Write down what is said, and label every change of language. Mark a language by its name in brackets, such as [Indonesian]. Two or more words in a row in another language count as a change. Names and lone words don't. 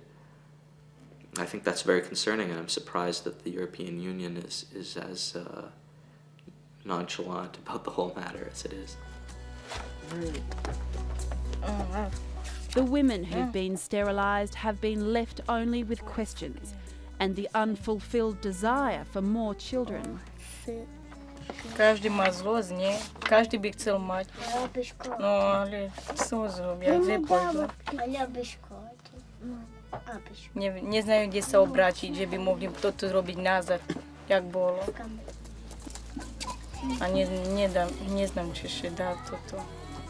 [English] I think that's very concerning, and I'm surprised that the European Union is as nonchalant about the whole matter as it is. The women who've been sterilised have been left only with questions and the unfulfilled desire for more children. [Slovak] Každý má zlosť, nie? Každý by chcel mať. No ale co zrobia, kde pôjdu? Neznajú, kde sa obrátiť, že by mohli toto robiť nazad, jak bolo. A neznám, či ešte dá toto.